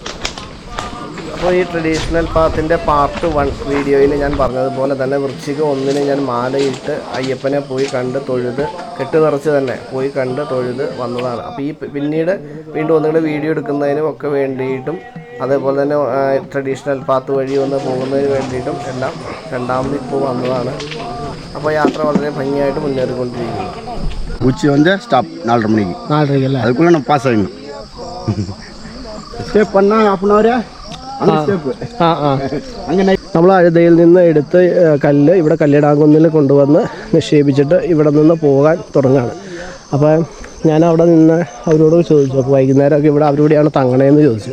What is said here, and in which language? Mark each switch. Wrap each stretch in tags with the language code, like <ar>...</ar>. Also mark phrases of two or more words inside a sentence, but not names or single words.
<ml>അപ്പോൾ ഈ</ml> <en>traditional path part</en> <ml>1 വീഡിയോയിൽ ഞാൻ പറഞ്ഞതുപോലെ തന്നെ വൃശ്ചിക 1 ഞാൻ മാലയിട്ട് അയ്യപ്പനെ പോയി കണ്ട് തൊഴുത് കെട്ട് നിറച്ച് തന്നെ പോയി കണ്ട് തൊഴുത് വന്നതാണ്. അപ്പോൾ ഈ പിന്നീട് വീണ്ടും ഒന്നുകൂടെ വീഡിയോ എടുക്കുന്നതിനും ഒക്കെ വേണ്ടിയിട്ടും അതേപോലെ തന്നെ</ml> <en>traditional path</en> <ml>വഴി ഒന്ന് പോകുന്നതിന് വേണ്ടിയിട്ടും എല്ലാം രണ്ടാമത് ഇപ്പോൾ വന്നതാണ്. അപ്പോൾ യാത്ര വളരെ ഭംഗിയായിട്ട് മുന്നേറിക്കൊണ്ടിരിക്കുന്നു.</ml> <ta>உச்சி வந்து ஸ்டாப் 4:30 மணிக்கு.</ta> <ml>4:30 അല്ലേ?</ml> <ta>அதுக்குள்ளே நம்ம பாஸ் ஆகணும்.</ta> <en>സ്റ്റെപ്പ് பண்ணால் half an hour step.</en> <ml>അങ്ങനെ നമ്മൾ അഴുതയിൽ നിന്ന് എടുത്ത് കല്ല് ഇവിടെ കല്ലിടാങ്കുന്നിൽ കൊണ്ടുവന്ന് നിക്ഷേപിച്ചിട്ട് ഇവിടെ നിന്ന് പോകാൻ തുടങ്ങുകയാണ്. അപ്പോൾ ഞാൻ അവിടെ നിന്ന് അവരോട് ചോദിച്ചു, അപ്പോൾ വൈകുന്നേരമൊക്കെ ഇവിടെ അവരിവിടെയാണ് തങ്ങണേന്ന് ചോദിച്ചു.</ml>